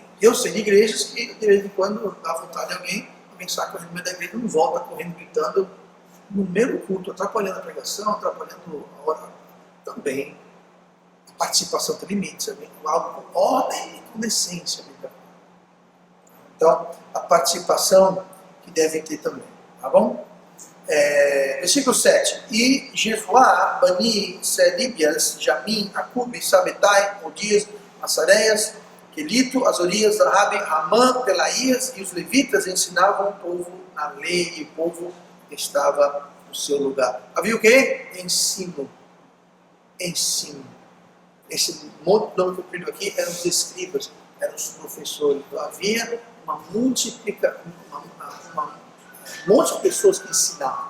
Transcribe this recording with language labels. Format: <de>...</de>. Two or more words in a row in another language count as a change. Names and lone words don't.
<pt>Eu sei de igrejas que, de vez em quando, dá vontade de alguém sai correndo no meio da igreja, não volta correndo, gritando, no mesmo culto, atrapalhando a pregação, atrapalhando a hora. Também, a participação tem limites, algo com ordem e com decência. Então, a participação que deve ter também. Tá bom? Versículo 7. E Jesuá, Bani, Selíbias, Jamim, Acube, Sabetai, Odias, Massareias, Quelito, Azorias, Rabi, Ramã, Pelaías e os levitas ensinavam o povo a lei e o povo estava no seu lugar. Havia o quê? Ensino. Ensino. Esse monte de nome comprido aqui eram os escribas, eram os professores. Então havia um monte de pessoas que ensinavam.</pt>